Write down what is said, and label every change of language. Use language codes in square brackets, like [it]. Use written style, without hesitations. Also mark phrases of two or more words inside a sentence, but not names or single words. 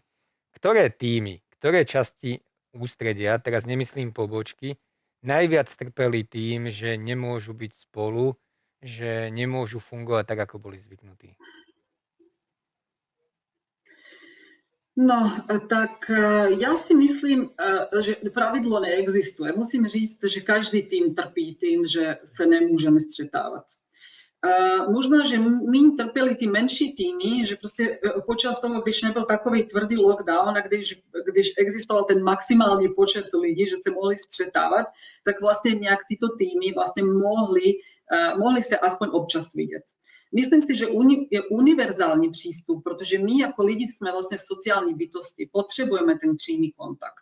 [sk] Ktoré týmy, ktoré časti ústredia, teraz nemyslím pobočky, najviac trpeli tým, že nemôžu byť spolu, že nemôžu fungovať tak, ako boli zvyknutí? No, tak ja si myslím, že pravidlo neexistuje. [cs] Musím říct, že každý tým trpí tým, že [sk] sa nemôžeme stretávať. [cs] Možno, že my trpěli ty menší týmy, že prostě počas toho, když nebyl takový tvrdý lockdown a když existoval ten maximální počet lidí, že se mohli střetávat, tak vlastně nějak tyto týmy vlastně mohli se aspoň občas vidět. Myslím si, že je univerzální přístup, protože my jako lidi jsme vlastně sociální bytosti, potřebujeme ten přímý kontakt.